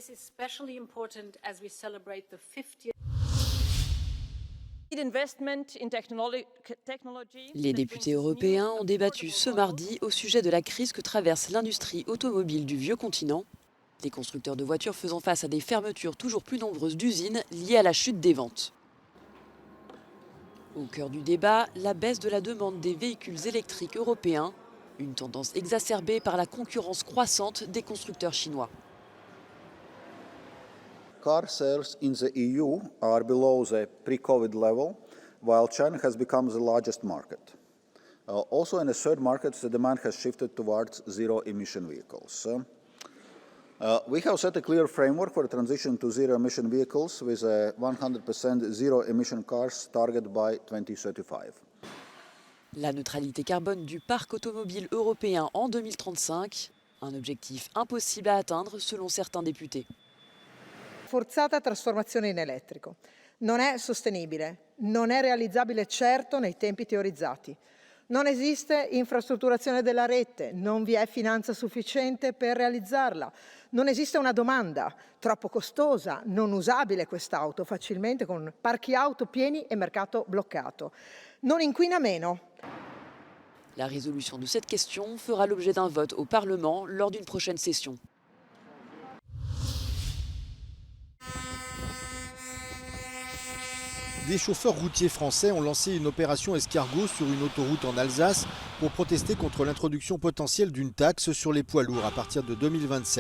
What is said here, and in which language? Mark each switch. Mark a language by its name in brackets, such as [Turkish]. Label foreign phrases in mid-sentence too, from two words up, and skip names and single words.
[French] Les députés européens ont débattu ce mardi au sujet de la crise que traverse l'industrie automobile du vieux continent, les constructeurs de voitures faisant face à des fermetures toujours plus nombreuses d'usines liées à la chute des ventes. Au cœur du débat, la baisse de la demande des véhicules électriques européens, une tendance exacerbée par la concurrence croissante des constructeurs chinois. [English] Car sales in the EU are below the pre-COVID level, while China has become the largest market. Also in the third market, the demand has shifted towards zero-emission vehicles. We have set a clear framework for transition to zero-emission vehicles with a 100% zero-emission cars target by 2035. [French] La neutralité carbone du parc automobile européen en 2035, un objectif impossible à atteindre selon certains députés. [Italian] Forzata trasformazione in elettrico. Non è sostenibile, non è realizzabile certo nei tempi teorizzati. Non esiste infrastrutturazione della rete, non vi è finanza sufficiente per realizzarla. Non esiste una domanda, troppo costosa, non usabile quest'auto facilmente con parchi auto pieni e mercato bloccato. Non inquina meno. [French] La résolution de cette question fera l'objet d'un vote au Parlement lors d'une prochaine session. Des chauffeurs routiers français ont lancé une opération escargot sur une autoroute en Alsace pour protester contre l'introduction potentielle d'une taxe sur les poids lourds à partir de 2027.